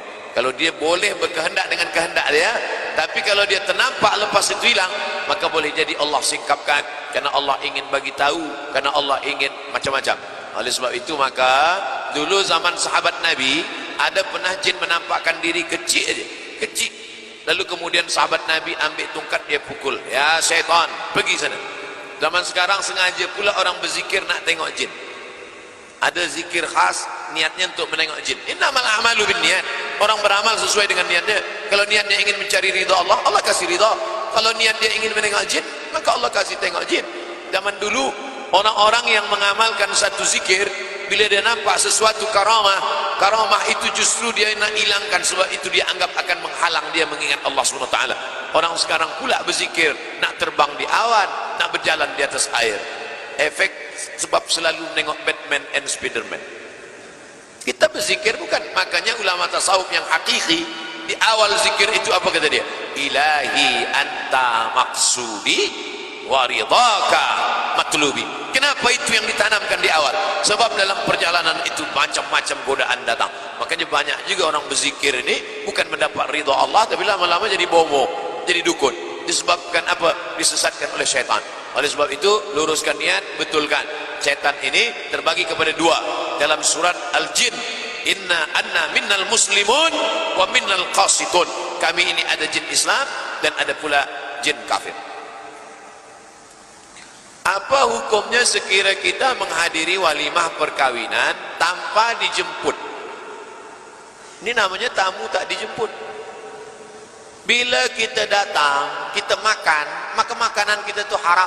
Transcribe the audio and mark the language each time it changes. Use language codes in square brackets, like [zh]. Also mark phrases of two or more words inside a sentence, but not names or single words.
[ms] Kalau dia boleh berkehendak dengan kehendak dia, tapi kalau dia ternampak lepas itu hilang, maka boleh jadi Allah singkapkan, karena Allah ingin bagi tahu, karena Allah ingin macam-macam. Oleh sebab itu maka dulu zaman sahabat Nabi ada pernah jin menampakkan diri kecil aja, kecil. Lalu kemudian sahabat Nabi ambil tungkat, dia pukul, ya syaitan pergi sana. Zaman sekarang sengaja pula orang berzikir nak tengok jin. Ada zikir khas niatnya untuk menengok jin. [ar] إنما الأعمال بالنيات. [ms] Orang beramal sesuai dengan niatnya. Kalau niatnya ingin mencari ridha Allah, Allah kasih ridha. Kalau niat dia ingin menengok jin, maka Allah kasih tengok jin. Zaman dulu orang-orang yang mengamalkan satu zikir, bila dia nampak sesuatu karamah, karamah itu justru dia nak hilangkan, sebab itu dia anggap akan menghalang dia mengingat Allah SWT. Orang sekarang pula berzikir nak terbang di awan, nak berjalan di atas air. Efek sebab selalu menengok Batman and Spiderman. Kita berzikir bukan. Makanya ulama tasawuf yang hakiki di awal zikir itu apa kata dia? [ar] إلهي أنت مقصودي ورضاك مطلوبي. [ms] Kenapa itu yang ditanamkan di awal? Sebab dalam perjalanan itu macam-macam godaan datang. Makanya banyak juga orang berzikir ini bukan mendapat ridha Allah, tapi lama-lama jadi bomo, jadi dukun. Disebabkan apa? Disesatkan oleh syaitan. Oleh sebab itu luruskan niat, betulkan. Syaitan ini terbagi kepada dua. Dalam surat [ar] Al-Jin, أنا منا المسلمون ومنا القاسطون. [ms] Kami ini ada jin Islam dan ada pula jin kafir. Apa hukumnya sekira kita menghadiri walimah perkawinan tanpa dijemput? Ini namanya tamu tak dijemput. Bila kita datang, kita makan, maka makanan kita itu haram.